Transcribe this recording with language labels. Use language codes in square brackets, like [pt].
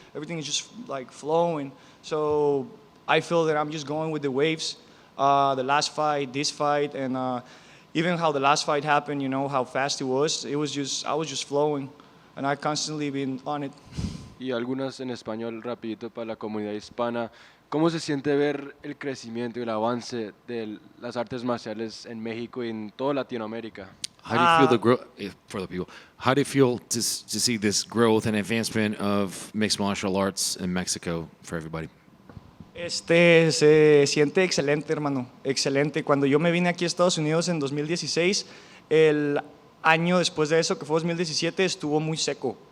[en] Everything is just like flowing. So I feel that I'm just going with the waves. The last fight, this fight, and even how the last fight happened, you know, how fast it was. I was just flowing, and I constantly been on it. [es] Y algunas en español rapidito para la comunidad hispana. ¿Cómo se siente ver el crecimiento y el avance de las artes marciales en México y en toda Latinoamérica? [en] How do you feel the growth for the people? How do you feel to see this growth and advancement of mixed martial arts in Mexico for everybody? [es] Se siente excelente, hermano, excelente. Cuando yo me vine aquí a Estados Unidos en 2016, el año después de eso, que fue 2017, estuvo muy seco.